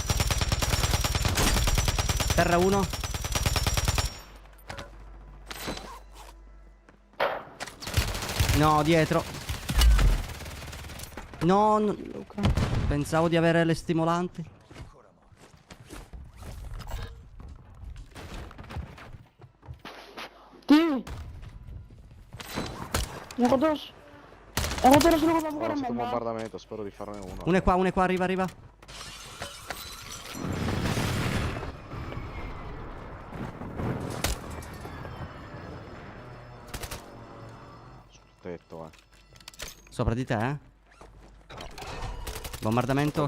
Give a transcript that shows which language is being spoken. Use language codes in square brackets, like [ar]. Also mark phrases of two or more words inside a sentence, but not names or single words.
[it] Terra 1. No, dietro. No, pensavo di avere le stimolanti. Ti. [id] Yang terus. Yang terus lu kenapa [it] Ho [id] kurang [it] lanciato un [id] memang? [it] bombardamento, spero di farne uno. Uno è qua, arriva. Sul tetto, Sopra di te, eh. Bombardamento,